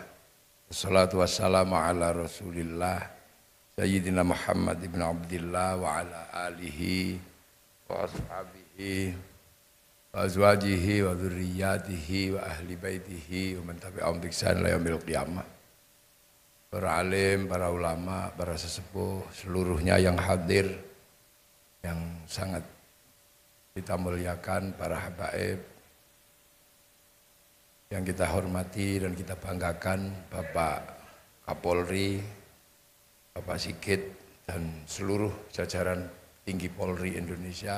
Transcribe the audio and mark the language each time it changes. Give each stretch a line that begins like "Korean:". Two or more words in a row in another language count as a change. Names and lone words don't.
Arabic: والصلاة والسلام على رسول الله سيدنا محمد بن عبد الله وعلى آله وأصحابه وأزواجه وذريته وأهل بيته ومن تبعهم بإحسان إلى يوم القيامة.
Indonesian: Para alim, para ulama, para sesepuh seluruhnya yang hadir, yang sangat kita muliakan, para habaib yang kita hormati dan kita banggakan, Bapak Kapolri, Bapak Sigit dan seluruh jajaran tinggi Polri Indonesia.